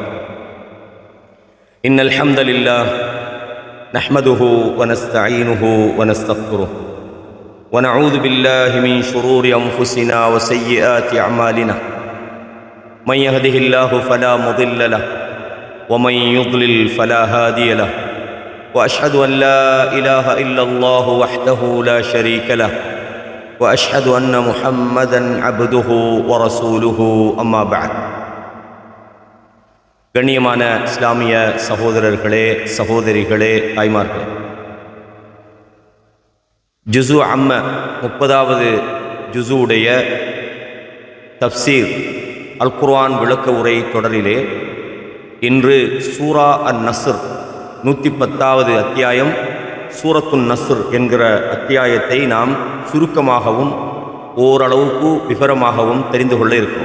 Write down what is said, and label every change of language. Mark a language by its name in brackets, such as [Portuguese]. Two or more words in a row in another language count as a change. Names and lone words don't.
[Arabic] إن الحمد لله نحمده ونستعينه ونستغفره ونعوذ بالله من شرور أنفسنا وسيئات أعمالنا من يهده الله فلا مضل له ومن يضلل فلا هادي له وأشهد أن لا إله إلا الله وحده لا شريك له وأشهد أن محمدًا عبده ورسوله أما بعد. [Tamil] கண்ணியமான இஸ்லாமிய சகோதரர்களே, சகோதரிகளே, தாய்மார்களே, ஜுசு அம்ம 30வது ஜுசுவுடைய [Arabic] تفسير القرآن [Tamil] விளக்க உரை தொடரிலே இன்று சூரா அன் நஸ்ர் 110வது அத்தியாயம் சூரத்துன் நஸ்ர் என்கிற அத்தியாயத்தை நாம் சுருக்கமாகவும் ஓரளவுக்கு விவரமாகவும் தெரிந்து கொள்ள இருக்கிறோம்.